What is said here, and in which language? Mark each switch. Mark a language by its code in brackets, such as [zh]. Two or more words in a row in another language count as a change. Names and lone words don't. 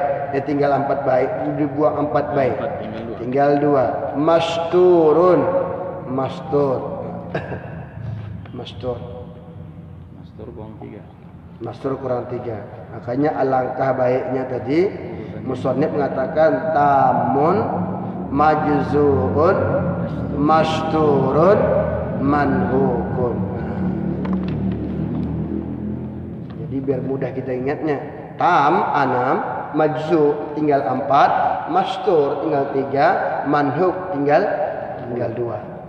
[id] Tinggal 4 bait, dibuang 4 bait. Tinggal 2. Mastur buang 3. Mastur kurang 3. Makanya alangkah baiknya tadi musannif mengatakan [ar] تام مجزوء مشطور منهوك. [id] Jadi biar mudah kita ingatnya. Tam 6, majzu tinggal 4, mastur tinggal 3, manhuk tinggal 2.